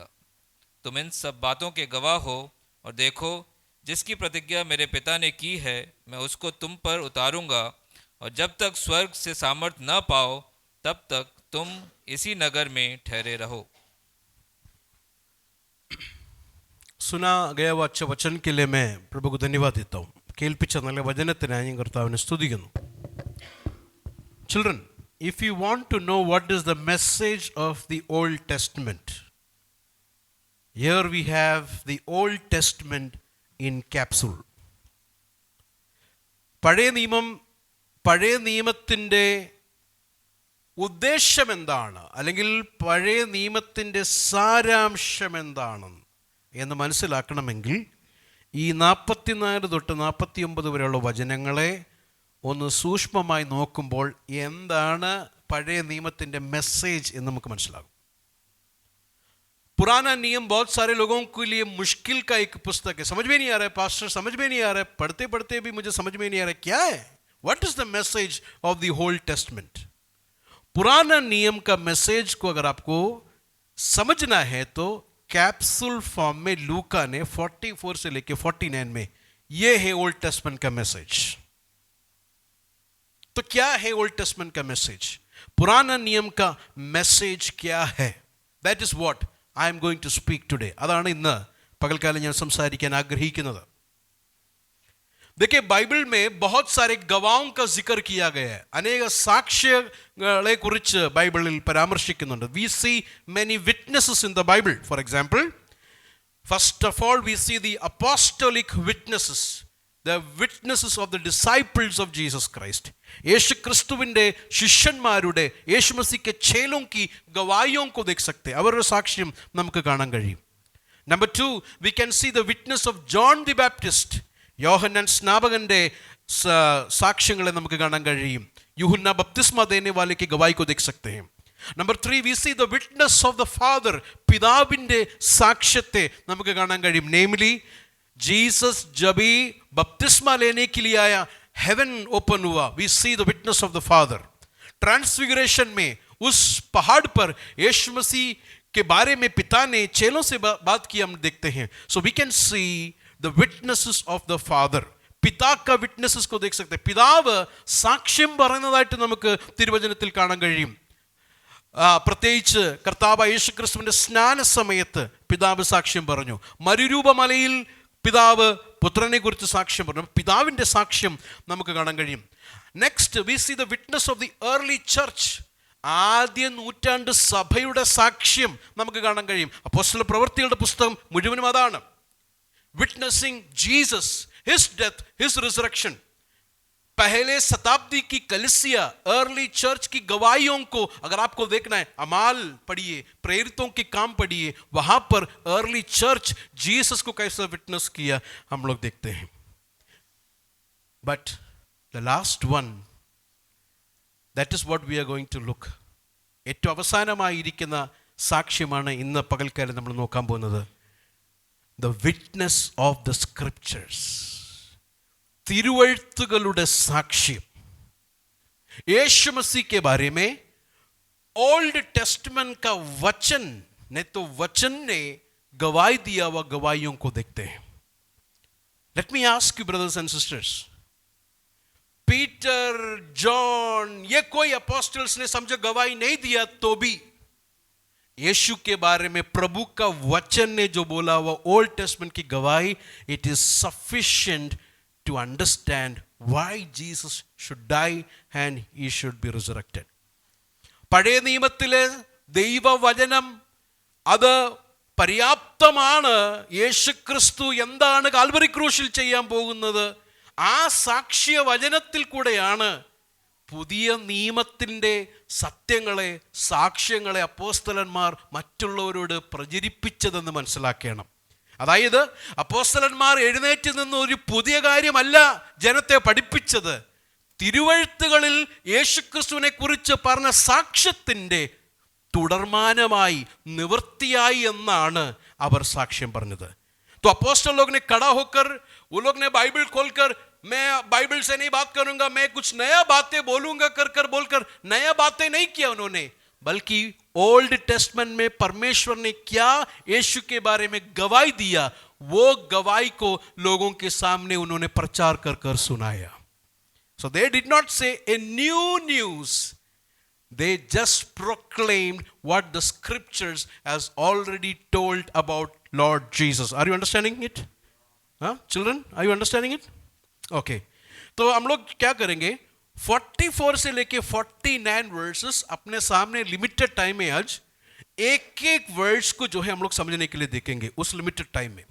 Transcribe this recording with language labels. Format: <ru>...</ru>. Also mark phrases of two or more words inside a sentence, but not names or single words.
<hi>तुम इन सब बातों के गवाह हो। और देखो, जिसकी प्रतिज्ञा मेरे पिता ने की है मैं उसको तुम पर उतारूंगा, और जब तक स्वर्ग से सामर्थ न पाओ तब तक तुम इसी नगर में ठहरे रहो। सुना गया वच्च वचन के लिए मैं प्रभु को धन्यवाद देता हूँ।</hi> <ml>കേൾപ്പിച്ച നല്ല വചനത്തിനായി ഞാൻ കർത്താവിനെ സ്തുതിക്കുന്നു।</ml> <en>Children, if you want to know what is the message of the Old Testament, here we have the Old Testament in capsule.</en> <ml>പഴയ നിയമത്തിൻ്റെ ഉദ്ദേശം എന്താണ്, അല്ലെങ്കിൽ പഴയ നിയമത്തിൻ്റെ സാരാംശം എന്താണ് എന്ന് മനസ്സിലാക്കണമെങ്കിൽ ഈ 44 തൊട്ട് 49 വരെയുള്ള വചനങ്ങളെ ഒന്ന് സൂക്ഷ്മമായി നോക്കുമ്പോൾ എന്താണ് പഴയ നിയമത്തിൻ്റെ മെസ്സേജ് എന്ന് നമുക്ക് മനസ്സിലാകും।</ml> <hi>पुराना नियम बहुत सारे लोगों के लिए मुश्किल का एक पुस्तक है। समझ में नहीं आ रहा है पास्टर, समझ में नहीं आ रहा है, पढ़ते पढ़ते भी मुझे समझ में नहीं आ रहा है क्या है,</hi> <en>What is the message of the Old Testament.</en> <hi>पुराना नियम का मैसेज को अगर आपको समझना है तो</hi> <en>capsule form</en> <hi>में लूका ने 44 से लेके 49 में ये है</hi> <en>Old Testament</en> <hi>का मैसेज। तो क्या है</hi> <en>Old Testament</en> <hi>का मैसेज, पुराना नियम का मैसेज क्या है?</hi> <en>That is what I am going to speak today.</en> <ml>അതാണ് ഇന്ന് പകൽക്കാലം ഞാൻ സംസാരിക്കാൻ ആഗ്രഹിക്കുന്നത്।</ml> <hi>देखिए, बाइबल में बहुत सारे गवाहों का जिक्र किया गया है।</hi> <ml>अनेक സാക്ഷികളെ കുറിച്ച് ബൈബിളിൽ പരാമർശിക്കുന്നുണ്ട്।</ml> <en>We see many witnesses in the Bible. For example, first of all we see the apostolic witnesses, the witnesses of the disciples of Jesus Christ.</en> <ml>യേശു ക്രിസ്തുവിൻ്റെ ശിഷ്യന്മാരുടെ,</ml> <hi>യേശു മसीह के चेलों की गवाहियों को देख सकते हैं,</hi> <ml>അവരുടെ സാക്ഷ്യം നമുക്ക് കാണാൻ കഴിയും।</ml> <en>Number 2, we can see the witness of John the Baptist.</en> <ml>യോഹന്നാൻ സ്നാപകന്റെ സാക്ഷ്യങ്ങളെ നമുക്ക് കാണാൻ കഴിയും।</ml> <hi>यूहन्ना बपतिस्मा देने वाले की गवाही को देख सकते हैं।</hi> <en>Number 3, we see the witness of the Father.</en> <ml>പിതാവിൻ്റെ സാക്ഷ്യത്തെ നമുക്ക് കാണാൻ കഴിയും।</ml> <hi>Namely, Jesus जब भी बपतिस्मा लेने के लिए आया,</hi> <en>heaven open</en> <hi>हुआ।</hi> <en>We see the witness of the Father.</en> <hi>ट्रांसफिगरेशन में उस पहाड़ पर यीशु मसीह के बारे में पिता ने चेलों से बात की, हम देखते हैं।</hi> <en>So we can see the witnesses of the Father.</en> <hi>पिता का विटनेसेस को देख सकते हैं।</hi> <ml>പിതാവ് സാക്ഷ്യം പറയുന്നതായിട്ട് നമുക്ക് തിരുവചനത്തിൽ കാണാൻ കഴിയും। പ്രത്യേകിച്ച് കർത്താവായ യേശു ക്രിസ്തുവിൻ്റെ സ്നാന സമയത്ത് പിതാവ് സാക്ഷ്യം പറഞ്ഞു। മരുരൂപമലയിൽ പിതാവ് പുത്രനെ കുറിച്ച് സാക്ഷ്യം പറഞ്ഞു। പിതാവിൻ്റെ സാക്ഷ്യം നമുക്ക് കാണാൻ കഴിയും।</ml> <en>Next we see the witness of the early church.</en> <ml>ആദ്യ നൂറ്റാണ്ട് സഭയുടെ സാക്ഷ്യം നമുക്ക് കാണാൻ കഴിയും। അപ്പോസ്തല പ്രവൃത്തികളുടെ പുസ്തകം മുഴുവനും അതാണ്,</ml> <en>Witnessing Jesus, his death, his resurrection.</en> <hi>पहले शताब्दी की कलीसिया,</hi> <en>early church</en> <hi>की गवाहियों को अगर आपको देखना है, अमाल पढ़िए, प्रेरितों के काम पढ़िए, वहां पर</hi> <en>early church</en> <hi>जीसस को कैसे विटनेस किया हम लोग देखते हैं।</hi> <en>बट the last one, that is what we are going to look.</en> <ml>ഏറ്റവും അവസാനമായിരിക്കുന്ന സാക്ഷ്യമാണ് ഇന്ന് പകൽക്കാലം നമ്മൾ നോക്കാൻ പോകുന്നത്.</ml> <en>The witness of the scriptures.</en> <ml>തിരുവെഴുത്തുകളുടെ സാക്ഷ്യം.</ml> <hi>यीशु मसीह के बारे में</hi> <en>Old Testament</en> <hi>का वचन ने तो वचन ने गवाही दिया हुआ गवाहियों को देखते हैं.</hi> <en>Let me ask you brothers and sisters,</en> <hi>पीटर, जॉन, ये कोई अपोस्टल्स ने समझो गवाही नहीं दिया तो भी यीशु के बारे में प्रभु का वचन ने जो बोला हुआ</hi> <en>Old Testament</en> <hi>की गवाही,</hi> <en>It is sufficient to understand why Jesus should die and he should be resurrected.</en> <ml>പഴയ നിയമത്തിലെ ദൈവവചനം അത് പര്യാപ്തമാണ്. യേശുക്രിസ്തു എന്താണ് കാൽവരി ക്രൂശിൽ ചെയ്യാൻ പോകുന്നത്, ആ സാക്ഷ്യവചനത്തിൽ കൂടെയാണ് പുതിയ നിയമത്തിൻ്റെ സത്യങ്ങളെ, സാക്ഷ്യങ്ങളെ അപ്പോസ്തലന്മാർ മറ്റുള്ളവരോട് പ്രചരിപ്പിച്ചതെന്ന് മനസ്സിലാക്കണം. അതായത് അപ്പോസ്തലന്മാർ എഴുന്നേറ്റ് നിന്ന് ഒരു പുതിയ കാര്യമല്ല ജനത്തെ പഠിപ്പിച്ചത്. തിരുവെഴുത്തുകളിൽ യേശുക്രിസ്തുവിനെ കുറിച്ച് പറഞ്ഞ സാക്ഷ്യത്തിൻ്റെ തുടർമാനമായി, നിവൃത്തിയായി എന്നാണ് അവർ സാക്ഷ്യം പറഞ്ഞത്.</ml> <hi>तो अपोस्टल लोग ने खड़ा होकर, वो लोग ने बाइबल खोलकर, मैं बाइबल से नहीं बात करूंगा, मैं कुछ नया बातें बोलूंगा कर बोलकर नया बातें नहीं किया उन्होंने, बल्कि</hi> <en>Old Testament</en> <hi>में परमेश्वर ने क्या यीशु के बारे में गवाही दिया, वो गवाही को लोगों के सामने उन्होंने प्रचार कर सुनाया.</hi> <en>So they did not say a new news, they just proclaimed what the scriptures has already told about Lord Jesus. Are you understanding it? Children, are you understanding it? Okay.</en> <hi>तो हम लोग क्या करेंगे, 44 से लेके 49 वर्सेस अपने सामने</hi> <en>limited time</en> <hi>में आज एक एक वर्ड्स को जो है हम लोग समझने के लिए देखेंगे उस</hi> <en>limited time</en> <hi>में.</hi>